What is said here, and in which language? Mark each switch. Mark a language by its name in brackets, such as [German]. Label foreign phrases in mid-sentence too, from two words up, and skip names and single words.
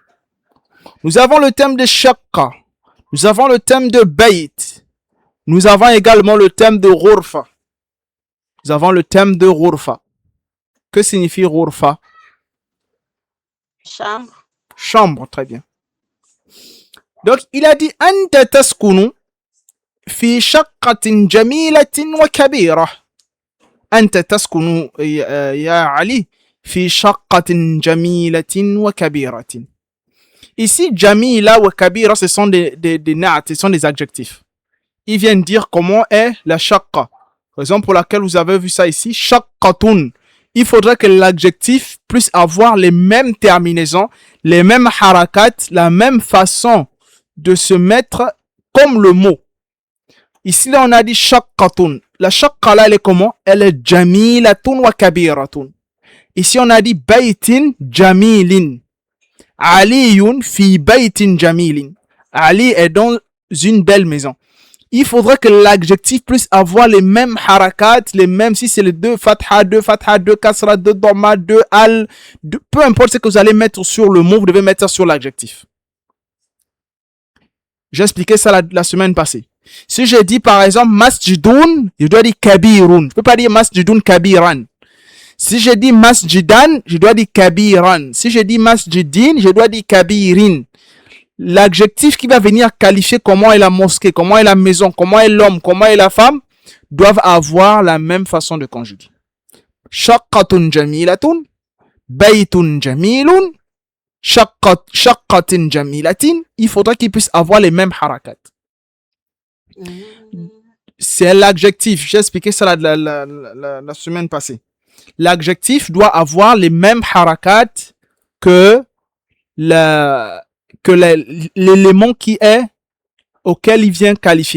[French] Nous avons le thème de shaqqa. Nous avons le thème de bayt. Nous avons également le thème de ghurfa. Nous avons le thème de ghurfa. Que signifie ghurfa? Chambre. Chambre, très bien. Donc, il a dit [Arabic] أنت تسكن في شقة جميلة وكبيرة. أنت تسكن يا علي في شقة جميلة وكبيرة. [French] Ici, jamila ou kabira, ce sont des naat, ce sont des adjectifs. Ils viennent dire comment est la shaqqa. Raison pour laquelle vous avez vu ça ici, shaqqatun. Il faudrait que l'adjectif puisse avoir les mêmes terminaisons, les mêmes harakat, la même façon de se mettre comme le mot. Ici, là, on a dit shaqqatun. La shaqqa, là, elle est comment? Elle est [Arabic] جميلةٌ وكبيرةٌ. [French] Ici, on a dit [Arabic] بيتٍ جميلٍ. عليٌّ في بيتٍ جميلٍ. [French] Ali est dans une belle maison. Il faudrait que l'adjectif puisse avoir les mêmes harakat, les mêmes, si c'est les deux fatha, deux kasra, deux dhamma, deux al, peu importe ce que vous allez mettre sur le mot, vous devez mettre ça sur l'adjectif. J'ai expliqué ça la semaine passée. Si je dis par exemple masjidun, je dois dire kabirun. Je ne peux pas dire [Arabic] مسجدٌ كبيرًا. [French] Si je dis masjidan, je dois dire kabiran. Si je dis masjidin, je dois dire kabirin. L'adjectif qui va venir qualifier comment est la mosquée, comment est la maison, comment est l'homme, comment est la femme, doivent avoir la même façon de conjuguer. [Arabic] شقةٌ جميلةٌ، بيتٌ جميلٌ، شقةٍ جميلةٍ. [French] Il faudra qu'ils puissent avoir les mêmes harakat. C'est l'adjectif. J'ai expliqué ça la semaine passée. L'adjectif doit avoir les mêmes harakat que l'élément qui est auquel il vient qualifier.